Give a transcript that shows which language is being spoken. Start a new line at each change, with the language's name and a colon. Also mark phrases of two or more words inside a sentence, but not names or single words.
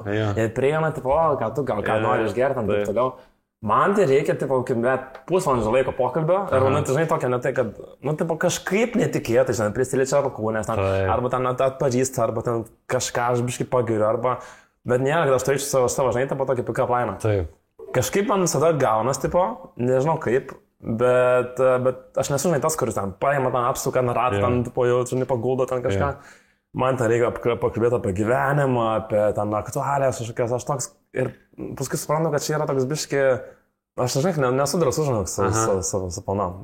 Lithuanian: Jie prieina, tipo, ką nori išgerti, taip toliau. Man tai reikia, tipo, pusvalandžio laiko pokalbio ir, žinai, tokia ne tai, kad, kažkaip netikėtai, žinai, prisiliečia alkūnės, arba ten atpažįsta, arba ten kažką aš biškai pagiriu, arba, bet nėra, kad aš turėčiau savo, žinai, tipo, tokį
English: pick-up line.
Lithuanian: Taip. Kažkaip man visada gaunas, tipo, nežinau kaip, bet aš nesu, žinai, tas, kuris ten paima tą apsuką, ratą, ten, tipo, jau, žinai, paguldo ten kažką. Man ten reikia pakalbėti apie gyvenimą, apie ten aktualijas, kažkokias, aš toks, ir paskui suprantu, kad čia yra toks biški, aš žinai, nesu drąsus, žinok, su panom.